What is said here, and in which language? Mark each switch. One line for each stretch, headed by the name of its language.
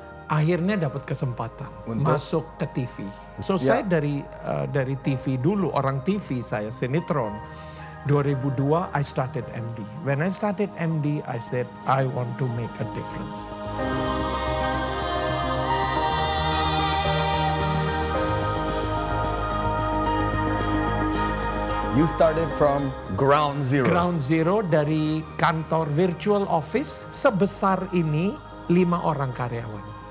Indonesian: Akhirnya dapat kesempatan Untuk? masuk ke TV. So Ya. saya dari TV dulu, orang TV saya, sinetron.
English: 2002 I started MD. When I started MD, I said I want to make a difference. You started from ground zero.
Indonesian: Ground zero dari kantor virtual office sebesar ini 5 orang karyawan.